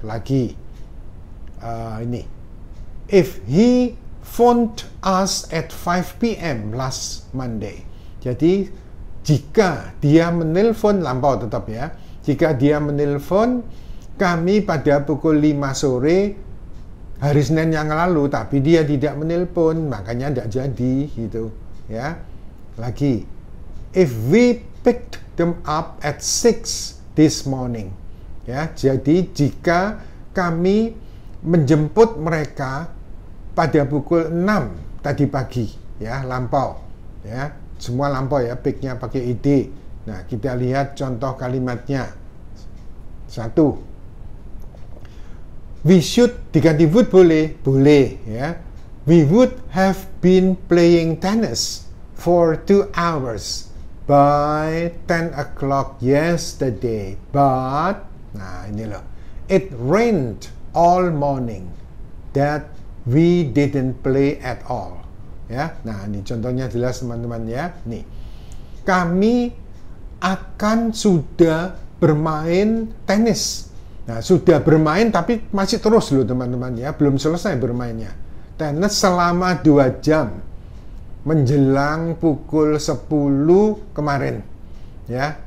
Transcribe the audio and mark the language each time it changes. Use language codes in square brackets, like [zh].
[id] Lagi ini [en] if he phoned us at 5 PM last Monday. [id] Jadi jika dia menelpon, lampau tetap ya. Jika dia menelpon kami pada pukul 5 sore hari Senin yang lalu, tapi dia tidak menelpon, makanya tidak jadi gitu ya. Lagi [en] if we picked them up at 6 this morning ya. [id] Jadi jika kami menjemput mereka pada pukul 6 tadi pagi ya, lampau ya, semua lampau ya, picknya pakai id. Nah, kita lihat contoh kalimatnya. 1, [en] we should [id] diganti would boleh ya. [en] We would have been playing tennis for 2 hours by 10 o'clock yesterday, but [id] nah ini loh, [en] it rained all morning that we didn't play at all ya. [id] Nah, ini contohnya jelas teman-teman ya. Nih, kami akan sudah bermain tenis. Nah, sudah bermain tapi masih terus loh teman-teman ya, belum selesai bermainnya. Tenis selama 2 jam menjelang pukul 10 kemarin ya.